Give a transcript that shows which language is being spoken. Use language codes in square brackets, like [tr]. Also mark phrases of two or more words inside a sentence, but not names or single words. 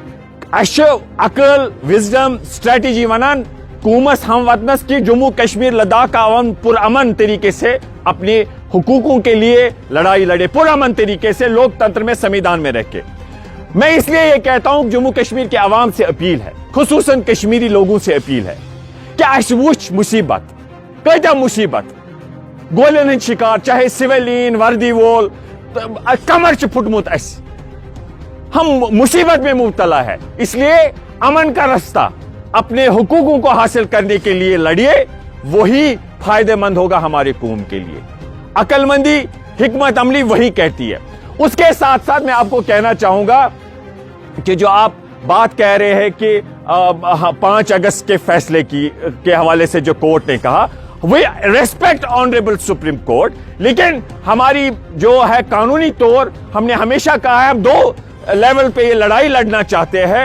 [hi] अकल [en] wisdom strategy [hi] वनान हुकूमत हम वतनस की जम्मू कश्मीर लद्दाख का अवाम पुरअमन तरीके से अपने हुकूकों के लिए लड़ाई लड़े, पुरअमन तरीके से लोकतंत्र में संविधान में रह के। मैं इसलिए ये कहता हूं जम्मू कश्मीर के अवाम से अपील है, खुसूसन कश्मीरी लोगों से अपील है कि [ks] अस वुच मुसीबत, कता मुसीबत, गोलियन हंद शिकार, चाहे सिविलियन वर्दी वोल कमर च फुटमुत अस, [hi] हम मुसीबत में मुब्तला है। इसलिए अमन का रास्ता अपने हुकूकों को हासिल करने के लिए लड़िए, वही फायदेमंद होगा हमारे कौम के लिए। अकलमंदी हिकमत अमली वही कहती है। उसके साथ साथ मैं आपको कहना चाहूंगा कि जो आप बात कह रहे हैं कि 5 अगस्त के फैसले के हवाले से जो कोर्ट ने कहा, [en] we respect honorable Supreme Court, [hi] लेकिन हमारी जो है कानूनी तौर हमने हमेशा कहा है, हम 2 लेवल पे ये लड़ाई लड़ना चाहते हैं।